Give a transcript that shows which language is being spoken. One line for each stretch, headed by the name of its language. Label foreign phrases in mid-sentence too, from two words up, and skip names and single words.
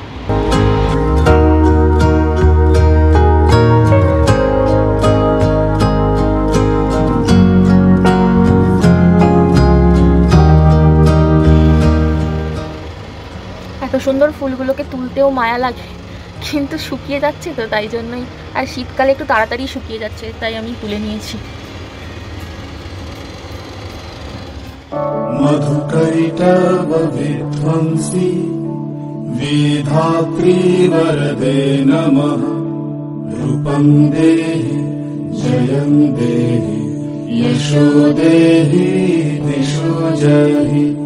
Bangla: এত সুন্দর ফুলগুলোকে তুলতেও মায়া লাগে, কিন্তু শুকিয়ে যাচ্ছে তো তাই জন্যই। আর শীতকালে একটু তাড়াতাড়ি শুকিয়ে যাচ্ছে, তাই আমি তুলে নিয়েছি।
Sanskrit: मधुकैटव विध्वंसी वेधात्री वरदे नमः। रूपं देहि जयं देहि यशो देहि दिशो जहि।